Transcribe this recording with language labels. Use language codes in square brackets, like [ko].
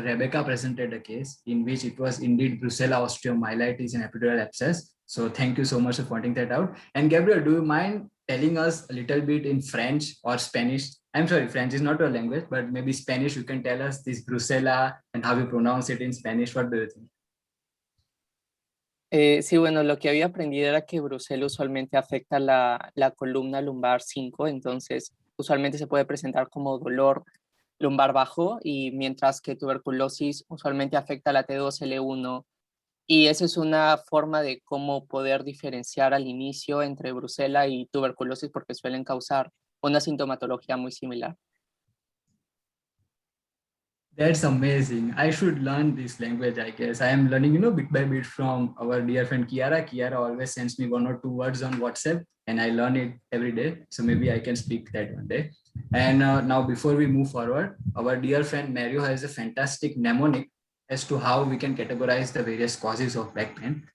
[en] Rebecca presented a case in which it was indeed Brucella osteomyelitis and epidural abscess. So thank you so much for pointing that out. And Gabriel, do you mind telling us a little bit in French or Spanish? I'm sorry, French is not your language, but maybe Spanish, you can tell us this Brucella and how you pronounce it in Spanish. What do you think? [es] Sí, bueno, lo que había aprendido era que Brucella usualmente afecta la columna lumbar 5, entonces usualmente se puede presentar como dolor lumbar bajo, y mientras que tuberculosis usualmente afecta la T2, L1, y esa es una forma de cómo poder diferenciar al inicio entre Brucella y tuberculosis, porque suelen causar una sintomatología muy similar. [en] That's amazing. I should learn this language, I guess. I am learning, bit by bit from our dear friend Kiara. Kiara always sends me 1 or 2 words on WhatsApp, and I learn it every day. So maybe I can speak that one day. And now before we move forward, our dear friend Mario has a fantastic mnemonic as to how we can categorize the various causes of back pain.